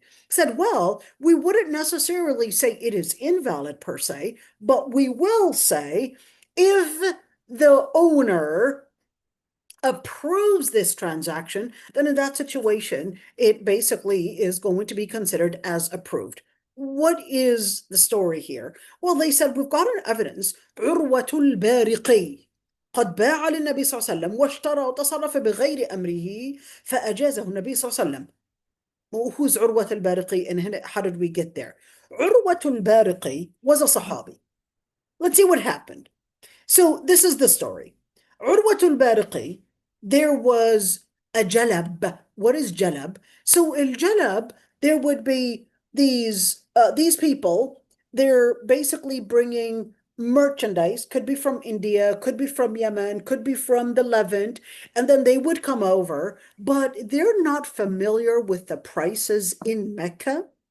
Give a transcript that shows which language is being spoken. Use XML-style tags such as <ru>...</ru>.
<en>He said, well, we wouldn't necessarily say it is invalid per se, but we will say if the owner approves this transaction, then in that situation, it basically is going to be considered as approved. What is the story here? Well, they said, we've got an evidence.</en> <ar>عروة البارقي قد باع للنبي صلى الله عليه وسلم واشترى وتصرف بغير أمره فأجازه النبي صلى الله عليه وسلم.</ar> <en>Well, who's عروة البارقي, and how did we get there? عروة البارقي was a Sahabi. Let's see what happened. So this is the story. Urwatul Bariqi, there was a jalab. What is jalab? So in jalab, there would be these people, they're basically bringing merchandise, could be from India, could be from Yemen, could be from the Levant, and then they would come over, but they're not familiar with the prices in Mecca.</en>